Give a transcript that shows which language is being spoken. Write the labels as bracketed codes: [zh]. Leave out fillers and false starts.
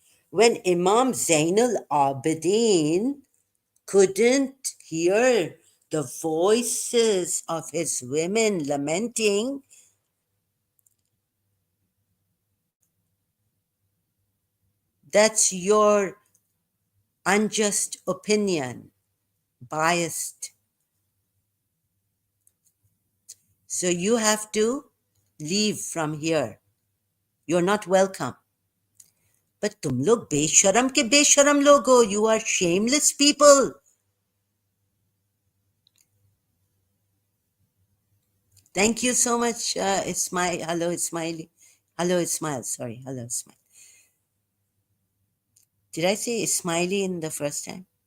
[en] When Imam Zainul Abidin couldn't hear the voices of his women lamenting, that's your unjust opinion, biased. So you have to leave from here. You're not welcome. [hi] But तुम लोग बेशरम के बेशरम लोग हो. [en] You are shameless people. Thank you so much, Ismail. Hello, Ismail. Hello, Ismail. Sorry. Hello, Ismail. Did I say Ismaili in the first time?